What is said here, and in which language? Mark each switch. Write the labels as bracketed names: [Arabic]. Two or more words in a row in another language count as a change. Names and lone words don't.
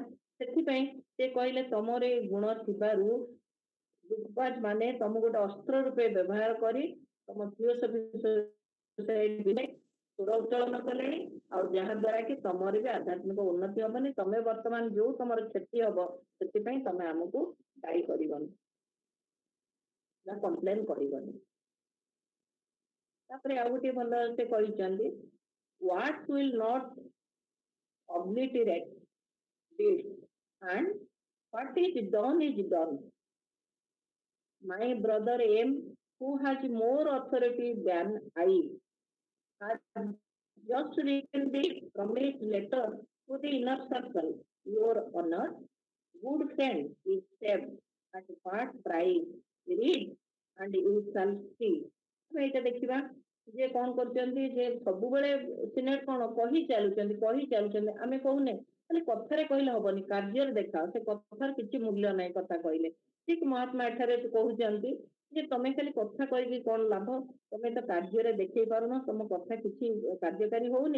[Odia] ସେଥିପାଇଁ ସେ କହିଲେ ତମର ଏଇ ଗୁଣ ଥିବାରୁ ଡୁକବାଜ ମାନେ ତମକୁ ଗୋଟେ ଅସ୍ତ୍ର ରୂପେ ବ୍ୟବହାର କରି ତମ ସୁର ଉତ୍ତୋଳନ କଲେଣି। ଆଉ ଯାହା ଦ୍ୱାରା କି ତମର ବି ଆଧ୍ୟାତ୍ମିକ ଉନ୍ନତି ହବନି। ତମେ ବର୍ତ୍ତମାନ ଯୋଉ ତମର କ୍ଷତି ହବ, ସେଥିପାଇଁ ତମେ ଆମକୁ ଦାୟୀ କରିବନି ନା କମ୍ପ୍ଲେନ କରିବନି। ତାପରେ ଆଉ ଗୋଟେ ଭଲ ସେ କହିଛନ୍ତି, [English] what will not obliterate deeds and what is done is done. My brother M, who has more authority than I, has just written the promised letter to the inner circle. Your honor, good friend, is saved at part price. Read and you shall see. [Odia] ଆମେ ଏଇଟା ଦେଖିବା ଯେ କଣ କରୁଛନ୍ତି, ଯେ ସବୁବେଳେ ସିନେଟ କଣ କହି ଚାଲୁଛନ୍ତି। ଆମେ କହୁନେ ଖାଲି କଥାରେ କହିଲେ ହବନି, କାର୍ଯ୍ୟରେ ଦେଖାଅ। ସେ କଥାର କିଛି ମୂଲ୍ୟ ନାହିଁ କଥା କହିଲେ। ଠିକ ମହାତ୍ମା ଏଠାରେ କହୁଛନ୍ତି ଯେ ତମେ ଖାଲି କଥା କହିକି କଣ ଲାଭ, ତମେ ତ କାର୍ଯ୍ୟରେ ଦେଖେଇ ପାରୁନ, ତମ କଥା କିଛି କାର୍ଯ୍ୟକାରୀ ହଉନି।